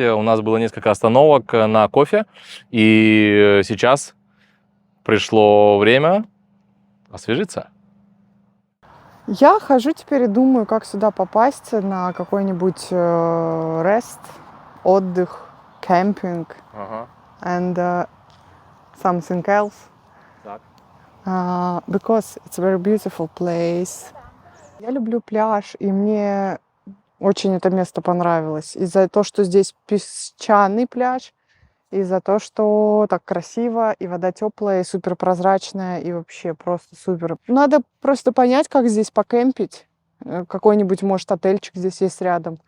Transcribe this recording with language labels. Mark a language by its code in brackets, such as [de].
[ru] У нас было несколько остановок на кофе. И сейчас пришло время освежиться. Я хожу теперь и думаю, как сюда попасть на какой-нибудь рест, отдых, кемпинг [en] and something else. [ru] Так. [en] Because it's a very beautiful place. [ru] Я люблю пляж, и мне очень это место понравилось. Из-за того, что здесь песчаный пляж, из-за того, что так красиво, и вода теплая, и супер прозрачная, и вообще просто супер. Надо просто понять, как здесь покемпить. Какой-нибудь, может, отельчик здесь есть рядом.